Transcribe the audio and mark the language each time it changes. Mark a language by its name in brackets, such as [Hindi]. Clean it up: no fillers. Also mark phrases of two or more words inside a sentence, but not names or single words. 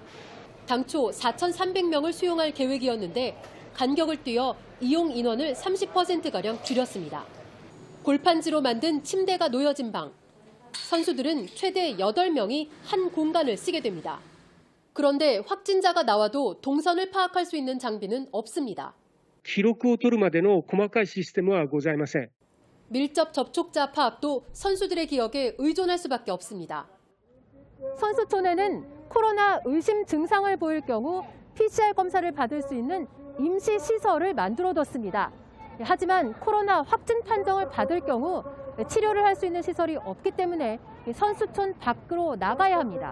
[Korean] 당초 4,300명을 수용할 계획이었는데 간격을 뛰어 이용 인원을 30%가량 줄였습니다. 골판지로 만든 침대가 놓여진 방. 선수들은 최대 8명이 한 공간을 쓰게 됩니다. 그런데 확진자가 나와도 동선을 파악할 수 있는 장비는 없습니다. [Japanese] 記録を取るまでの細かいシステムはございません。 [Korean] 밀접 접촉자 파악도 선수들의 기억에 의존할 수밖에 없습니다. 선수촌에는 코로나 의심 증상을 보일 경우 PCR 검사를 받을 수 있는 임시 시설을 만들어뒀습니다. 하지만 코로나 확진 판정을 받을 경우 치료를 할 수 있는 시설이 없기 때문에 선수촌 밖으로 나가야 합니다.